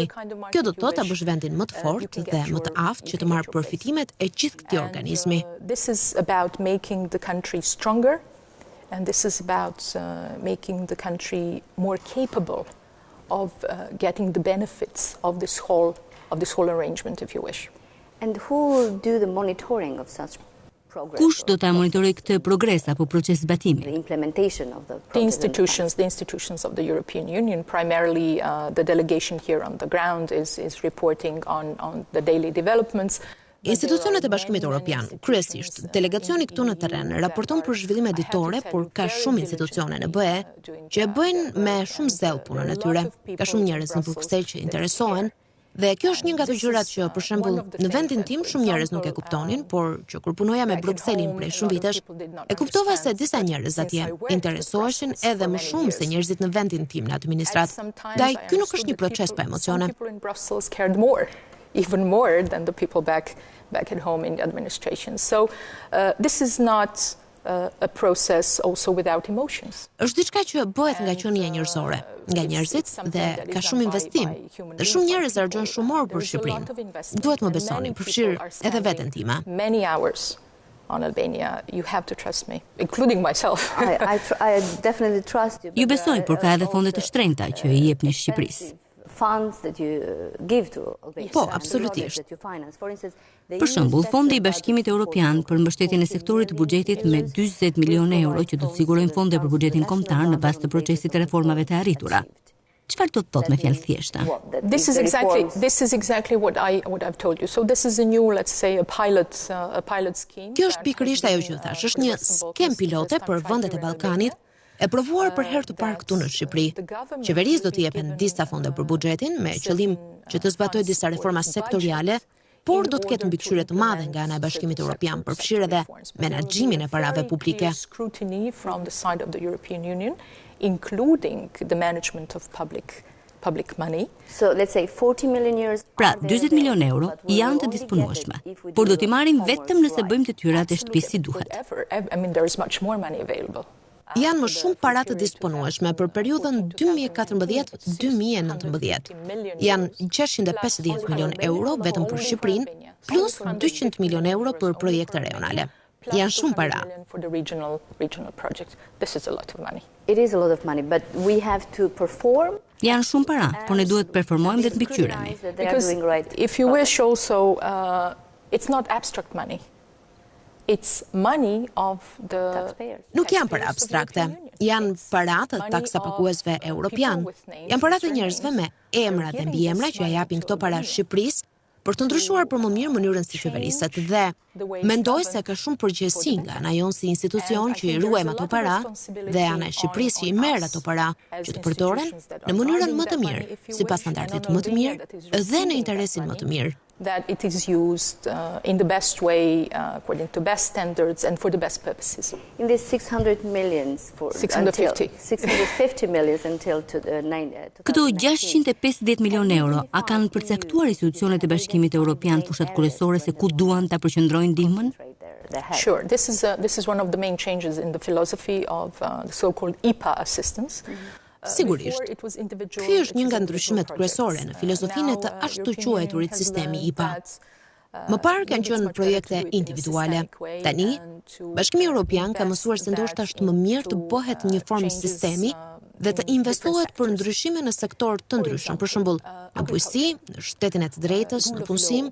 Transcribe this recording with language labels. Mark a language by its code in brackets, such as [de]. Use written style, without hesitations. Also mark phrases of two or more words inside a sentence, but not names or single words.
[sq] Kjo do të thotë ta bësh vendin më të fortë dhe më të aftë që të marrë përfitimet e gjithë këtij organizmi. [en] This is about making the country stronger, and this is about making the country more capable of getting the benefits of this whole arrangement, if you wish. And who will do the monitoring of such progress? [sq] Kush do ta monitorojë këtë progres apo proces zbatimi? [en] The implementation of the The institutions of the European Union, primarily the delegation here on the ground is reporting on the daily developments. [sq] Institucionet e Bashkimit Evropian, kryesisht delegacioni këtu në terren, raporton për zhvillime ditore, por ka shumë institucione në BE që e bëjnë me shumë zell punën e tyre. Ka shumë njerëz në Bruksel që interesohen. Dhe kjo është një nga ato gjërat që për shembull në vendin tim shumë njerëz nuk e kuptonin, por që kur punoja me Brukselin prej shumë vitesh, e kuptova se disa njerëz atje interesoheshin edhe më shumë se njerëzit në vendin tim në administratë. Ndaj ky nuk është një proces pa emocione. [en] Even more than the people back at home in the administration. So this is not a process also without emotions. [sq] Është diçka që bëhet nga qenia njerëzore, nga njerëzit dhe ka shumë investim. Dhe shumë njerëz harxojnë shumë orë për Shqipërinë. Duhet më besoni, përfshirë edhe veten time. [en] Many hours on Albania, you have to trust me, including myself. I definitely trust you. [sq] Ju besoj, por ka edhe fonde të shtrenjta që i jepni Shqipërisë. [en] Funds that you give to Albania. [sq] Po, absolutisht. Për shembull, Fondi i Bashkimit Evropian për mbështetjen e sektorit të buxhetit me 40 milionë euro që do të sigurojnë fonde për buxhetin kombëtar në bazë të procesit të reformave të arritura. Çfarë do të thotë me fjalë thjeshta? [en] This is exactly what I've told you. So this is a new, let's say, a pilot scheme. [sq] Kjo është pikërisht ajo që thash, është një skem pilote për vendet e Ballkanit, e provuar për herë të parë këtu në Shqipëri. Qeverisë do t'i jepen disa fonde për buxhetin me qëllim që të zbatojë disa reforma sektoriale, por do të ketë mbikëqyrje të madhe nga ana e Bashkimit Evropian, përfshirë edhe menaxhimin e parave publike. [en] Scrutiny from the side of the European Union, including the management of public money. So let's say 40 million euros. [sq] Pra, 40 milion euro janë të disponueshme, por do t'i marrim vetëm nëse bëjmë detyrat e shtëpisë si duhet. [en] I mean, there is much more money available. [sq] Janë më shumë para të disponueshme për periudhën 2014-2019. Janë 650 milion euro vetëm për Shqipërinë, plus 200 milion euro për projekte rajonale. Janë shumë para. [en] For the regional project. This is a lot of money. It is a lot of money, but we have to perform. [sq] Janë shumë para, por ne duhet të performojmë dhe të mbikëqyremi. [en] Because if you wish also, it's not abstract money. It's money of the taxpayers. [sq] Nuk janë para abstrakte, janë para të taksapaguesve europian. Janë para të njerëzve me emra dhe mbiemra që ja japin këto para Shqipërisë për të ndryshuar për më mirë mënyrën si qeveriset dhe mendoj se ka shumë përgjegjësi nga ana jonë si institucion që i ruajmë ato para dhe ana e Shqipërisë që i merr ato para që të përdoren në mënyrën më të mirë, sipas standardit më të mirë dhe në interesin më të mirë. [en] That it is used in the best way, according to best standards and for the best purposes. In this 600 millions for 650 millions until to the 9. [sq] Këto 650 milion euro a kanë përcaktuar institucionet e Bashkimit Evropian fushat kryesore se ku duan ta përqendrojnë ndihmën? [en] Sure, this is one of the main changes in the philosophy of the so-called IPA assistance. [sq] Sigurisht, ky është një nga ndryshimet kryesore në filozofinë të ashtu quajturit sistemi IPA. Më parë kanë qenë projekte individuale. Tani, Bashkimi Evropian ka mësuar se ndoshta është më mirë të bëhet një formë sistemi dhe të investohet për ndryshime në sektor të ndryshëm, për shembull, në bujqësi, në shtetin e të drejtës, në punësim.